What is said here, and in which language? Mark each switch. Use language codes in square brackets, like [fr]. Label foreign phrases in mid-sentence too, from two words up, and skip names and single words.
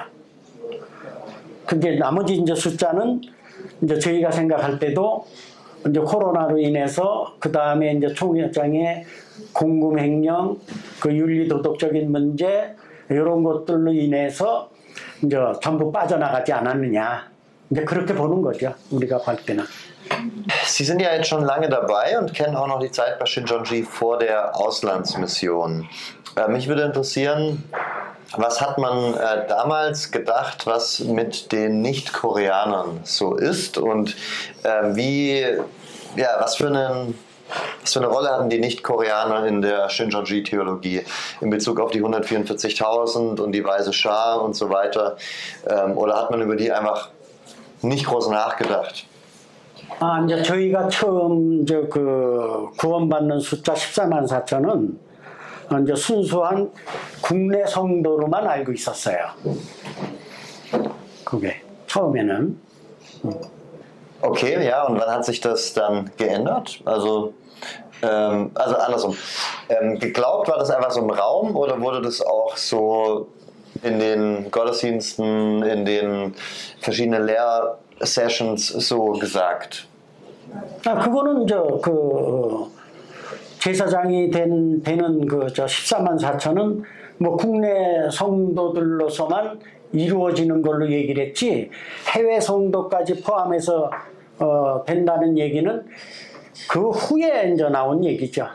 [ko] 근데 나머지 이제 숫자는 이제 저희가 생각할 때도 이제 코로나로 인해서 그 다음에 이제 총회장의 공금횡령, 그 윤리도덕적인 문제 이런 것들로 인해서 이제 전부 빠져나가지 않았느냐. 이제 그렇게 보는 거죠. 우리가 볼 때는. [de] Sie sind ja jetzt schon lange dabei und kennen auch noch die Zeit bei Shincheonji vor der Auslandsmission. Mich würde interessieren, was hat man damals gedacht, was mit den Nicht-Koreanern so ist und was für eine Rolle hatten die Nicht-Koreaner in der Shincheonji-Theologie in Bezug auf die 144.000 und die Weise Schar und so weiter? Oder hat man über die einfach nicht groß nachgedacht? [ko] 이제 저희가 처음 그 구원받는 숫자 14만 4천은 이제 순수한 국내 성도로만 알고 있었어요. 그게 처음에는. [de] Okay, ja, und wann hat sich das dann geändert? Also andersrum. Geglaubt war das einfach so im Raum oder wurde das auch so in den Gottesdiensten, in den verschiedenen Lehrsessions so gesagt? [ko] 그거는 그 제사장이 되는 그 14만 4천은 뭐 국내 성도들로서만 이루어지는 걸로 얘기를 했지 해외 성도까지 포함해서 된다는 얘기는 그 후에 이제 나온 얘기죠.